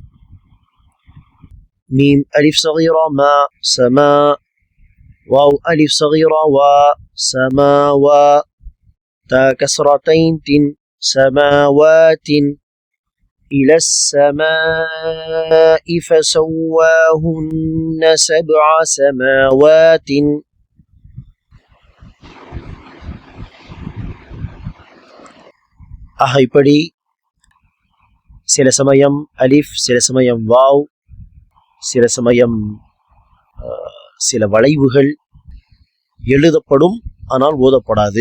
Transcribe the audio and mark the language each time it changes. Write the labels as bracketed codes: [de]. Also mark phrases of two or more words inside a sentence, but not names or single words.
[ar] ميم ألف صغيرة ما سماء، واو ألف صغيرة و سماوا، تا كسرتين تن سماوات، إلى السماء فسواهن سبع سماوات. [ta] ஆக இப்படி சில சமயம் அலிஃப், சில சமயம் வாவ், சில சமயம் சில வளைவுகள் எழுதப்படும் ஆனால் ஓதப்படாது.